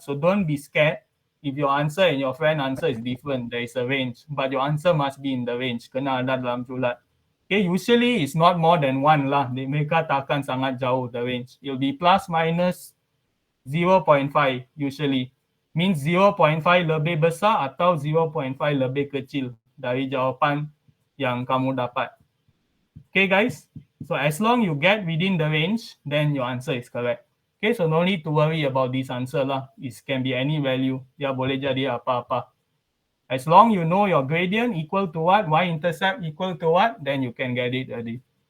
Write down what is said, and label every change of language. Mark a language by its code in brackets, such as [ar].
[en] So don't be scared. If your answer and your friend answer is different, there is a range. But your answer must be in the range. [ms] Kena ada dalam julat. [en] Okay, usually it's not more than 1 lah. [ms] Mereka takkan sangat jauh [en] the range. It will be plus minus 0.5 usually. [ms] Means 0.5 lebih besar atau 0.5 lebih kecil dari jawapan yang kamu dapat. [en] Okay guys, so as long you get within the range, then your answer is correct. Okay, so no need to worry about this answer lah. It can be any value. [ms] Dia boleh jadi apa-apa. [en] As long you know your gradient equal to what, y-intercept equal to what, then you can get it already.